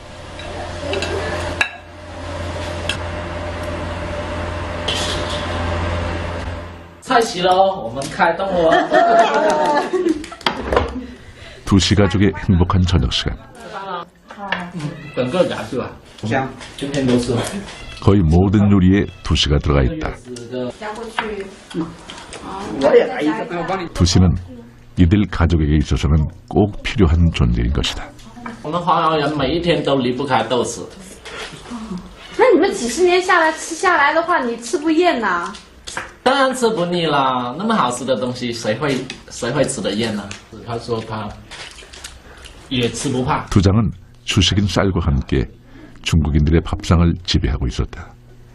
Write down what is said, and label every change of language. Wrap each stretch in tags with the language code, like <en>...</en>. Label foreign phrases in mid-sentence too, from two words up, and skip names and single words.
<ko>두시 가족의 행복한 저녁 시간. 거의 모든 요리에 두시가 들어가 있다. 두시는 이들 가족에게 있어서는 꼭 필요한 존재인 것이다.</ko> <zh>我们黄瑶人每一天都离不开豆豉。那你们几十年下来吃下来的话，你吃不厌呐？当然吃不腻啦，那么好吃的东西，谁会吃得厌呢？他说他也吃不胖。</zh> <ko>두장은 주식인 쌀과 함께 중국인들의 밥상을 지배하고 있었다.</ko>